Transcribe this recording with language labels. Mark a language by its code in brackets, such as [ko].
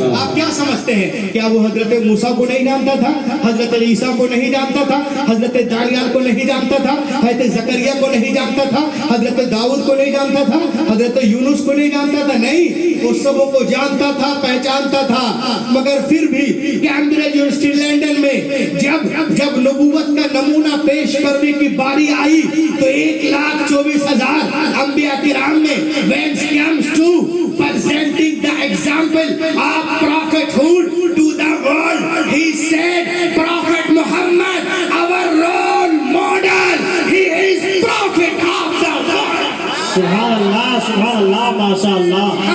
[hi] आप क्या समझते हैं, क्या वो हजरत मूसा को नहीं जानता था, हजरत ईसा को नहीं जानता था, हजरत दानियाल को नहीं जानता था, हजरत जकरिया को नहीं जानता था, हजरत दाऊद को नहीं जानता था, हजरत यूनुस को नहीं जानता था? नहीं, वो सबों को जानता था, पहचानता था। मगर फिर भी कैम्ब्रिज यूनिवर्सिटी लंदन में जब नबूवत का नमूना पेश करने की बारी आई तो 1,24,000 अंबिया किराम में [en] when it comes to presenting the example of prophethood to the world, he said Prophet Muhammad our role model, he is prophet of the world। [hi] सुभान अल्लाह माशाअल्लाह।